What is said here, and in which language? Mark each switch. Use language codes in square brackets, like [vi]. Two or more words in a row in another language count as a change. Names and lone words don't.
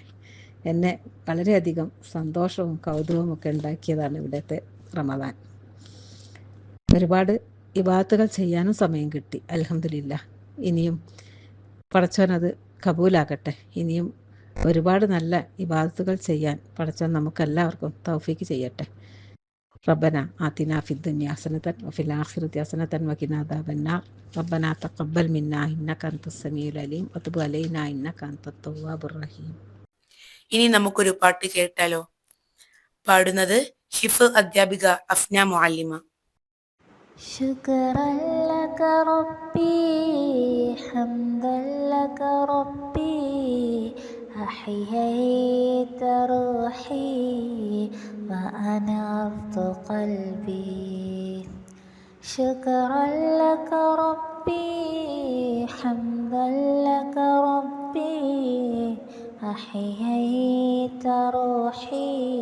[ml] എന്നെ വളരെയധികം സന്തോഷവും കൗതുകവും ഒക്കെ ഉണ്ടാക്കിയതാണ് ഇവിടുത്തെ റമദാൻ. ഒരുപാട് ഇബാദത്തുകൾ ചെയ്യാനും സമയം കിട്ടി. അൽഹംദുലില്ലാ. ഇനിയും പടച്ചോൻ അത് കബൂലാക്കട്ടെ. ഇനിയും ഒരുപാട് നല്ല ഇബാദത്തുകൾ ചെയ്യാൻ പടച്ചോൻ നമുക്കെല്ലാവർക്കും തൗഫീക്ക് ചെയ്യട്ടെ. [ar] ربنا آتنا في الدنيا حسنة وفي الآخرة حسنة وقنا عذاب النار ربنا تقبل منا إنك أنت السميع العليم وتب علينا إنك أنت التواب الرحيم. [ml] ഇനി നമുക്കൊരു പാട്ട് കേട്ടാലോ? പാടുന്നത് ഹിഫ്ള് അധ്യാപിക അഫ്ന മുഅല്ലിമ. [ar] شكرا لك ربي حمدا لك ربي أحييت روحي وأنرت قلبي شكرا لك ربي حمدا لك ربي أحييت روحي